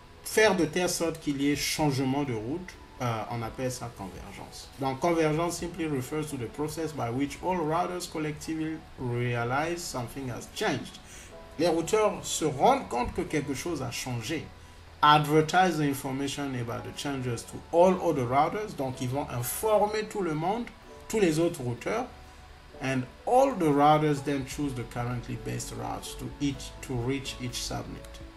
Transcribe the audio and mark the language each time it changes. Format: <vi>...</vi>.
<fr>faire de telle sorte qu'il y ait changement de route, on appelle ça convergence.</fr> <en>Donc, convergence simply refers to the process by which all routers collectively realize something has changed.</en> <fr>Les routeurs se rendent compte que quelque chose a changé.</fr> <en>Advertise the information about the changes to all other routers.</en> <fr>Donc, ils vont informer tout le monde, tous les autres routeurs.</fr> <en>And all the routers then choose the currently best routes to reach each subnet.</en>